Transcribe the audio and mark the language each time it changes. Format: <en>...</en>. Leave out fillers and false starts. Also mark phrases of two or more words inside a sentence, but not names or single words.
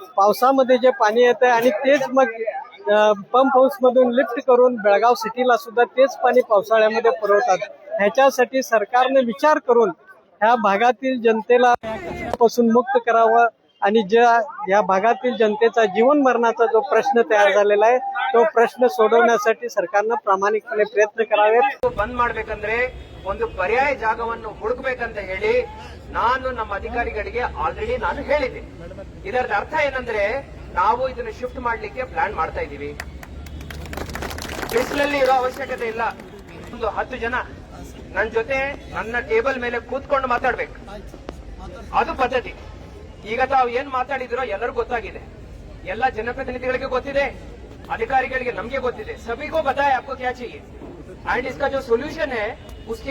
<mr>पावसामध्ये जे पाणी येते आणि तेच मग</mr> <en>pump house</en> <mr>मधून लिफ्ट करून बेळगाव सिटीला सुद्धा तेच पाणी पावसाळ्यामध्ये पुरवतात. ह्याच्यासाठी सरकारने विचार करून ह्या भागातील जनतेला पासून मुक्त करावं आणि या भागातील जनतेचा जीवन मरणाचा जो प्रश्न तयार झालेला आहे तो प्रश्न सोडवण्यासाठी सरकारनं प्रामाणिकपणे प्रयत्न करावेत.</mr> <kn>ಬಂದ್ ಮಾಡ್ಬೇಕಂದ್ರೆ ಒಂದು ಪರ್ಯಾಯ ಜಾಗವನ್ನು ಹುಡುಕಬೇಕಂತ ಹೇಳಿ ನಾನು ನಮ್ಮ ಅಧಿಕಾರಿಗಳಿಗೆ ಆಲ್ರೆಡಿ ನಾನು ಹೇಳಿದೆ. ಇದರ ಅರ್ಥ ಏನಂದ್ರೆ ನಾವು ಇದನ್ನ ಶಿಫ್ಟ್ ಮಾಡ್ಲಿಕ್ಕೆ ಪ್ಲಾನ್ ಮಾಡ್ತಾ ಇದೀವಿ. ಬಿಸಿಲಲ್ಲಿ ಇರೋ ಅವಶ್ಯಕತೆ ಇಲ್ಲ. ಒಂದು 10 ಜನ ನನ್ನ ಜೊತೆ ನನ್ನ ಟೇಬಲ್ ಮೇಲೆ ಕೂತ್ಕೊಂಡು ಮಾತಾಡ್ಬೇಕು, ಅದು ಪದ್ಧತಿ. ಈಗ ತಾವು ಏನ್ ಮಾತಾಡಿದಿರೋ ಎಲ್ಲರಿಗೂ ಗೊತ್ತಾಗಿದೆ, ಎಲ್ಲ ಜನಪ್ರತಿನಿಧಿಗಳಿಗೆ ಗೊತ್ತಿದೆ, अधिकारिಗಳಿಗೆ ನಮಗೆ ಗೊತ್ತಿದೆ.</kn> <hi>सभी को पता है आपको क्या चाहिए एंड इसका जो सोल्यूशन है उसके</hi>